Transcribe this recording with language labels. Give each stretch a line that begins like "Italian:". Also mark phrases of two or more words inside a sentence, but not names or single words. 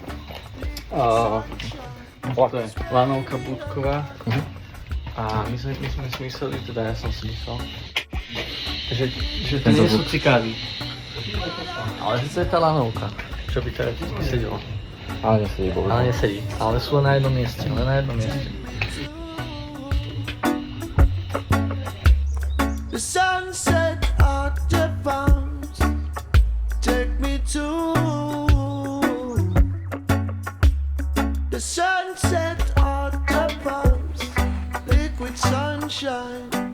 Slovak: To je lanovka Budková. A my sme si mysleli, teda ja som si myslel, že to nie sú cikády. Ale že to je tá lanovka, čo by teraz sedela. Ale nesedí, bohužiaľ. Ale nesedí. Ale sú len na jednom mieste,
English: The sunset at the palms take me to the sunset at the palms, liquid sunshine.